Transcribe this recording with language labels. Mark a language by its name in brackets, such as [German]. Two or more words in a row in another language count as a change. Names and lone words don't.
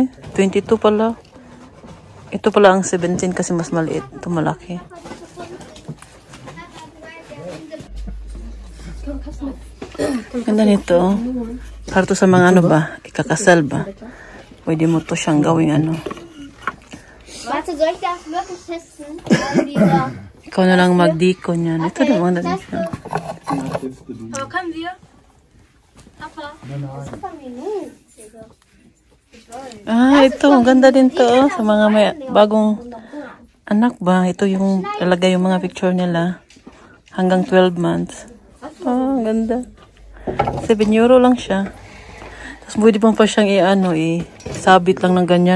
[Filipino] 22 pala. Ito pala ang 17 kasi mas maliit. Ito malaki. Ganda nito. Para to sa mga ano ba? Ikakasal ba? Pwede mo to siyang gawing ano. [German] Warte, soll ich das wirklich testen? [Filipino] Ikaw na lang magdiko niyan. Ito na mga din siya. [German] Aber können wir? Papa? Das ist von mir. [Filipino] Ito. Ang ganda din to. Sa mga may bagong anak ba? Ito yung talagay yung mga picture nila. Hanggang 12 months. Ang ganda. 7 euro lang siya. Tapos pwede pa siyang sabit lang ng ganyan.